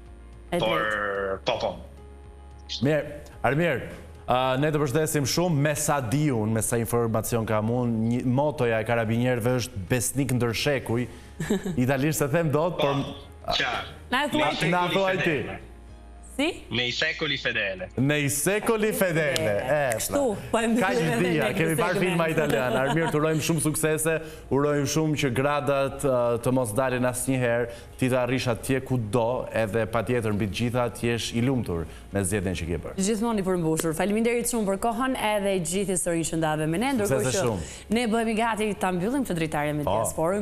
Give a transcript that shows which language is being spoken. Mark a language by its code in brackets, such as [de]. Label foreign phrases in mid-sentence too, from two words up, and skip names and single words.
[sq] Por, po. Mirë, Armir, ne të përshëndesim shumë, me sa di unë, me sa informacion kam unë, motoja e karabinierëve është besnik ndër shekuj, italisht se them dot, por... Na thuaj ti. Si? [it] Nei secoli fedele. Nei secoli fedele. [sq] Kështu, ka që dhja, kemi parë filma italian. Armir, të urojmë shumë suksese, urojmë shumë që gradat të mos dalin asnjëherë, ti të arrish atje kudo, edhe patjetër mbi të gjitha t'jesh i lumtur me zgjedhjen që ke bërë. Gjithmonë i përmbushur. Faleminderit shumë për kohën edhe gjithë historinë që ndave me ne, ndërkohë që ne bëhemi gati ta mbyllim këtë dritare me diasporën.